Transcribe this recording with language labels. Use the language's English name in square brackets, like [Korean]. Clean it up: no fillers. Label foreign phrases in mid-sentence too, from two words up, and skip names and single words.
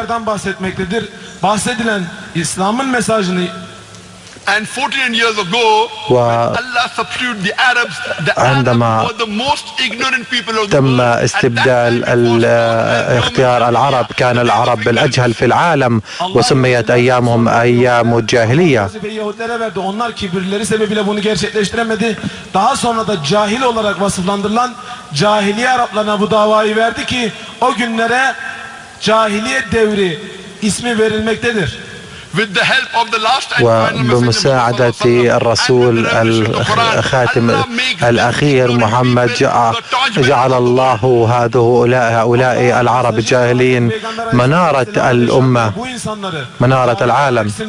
[Arabic] وعندما تم استبدال اختيار العرب كان العرب الأجهل في العالم وسميت أيامهم أيام الجاهلية. [Turkish] Daha sonra da cahil olarak vasıflandırılan cahiliye Araplarına bu davayı verdi ki o günlere cahiliye devri ismi verilmektedir. [Arabic] وبمساعدة الرسول الخاتم الأخير محمد جعل الله هؤلاء العرب الجاهلين منارة الأمة، منارة العالم.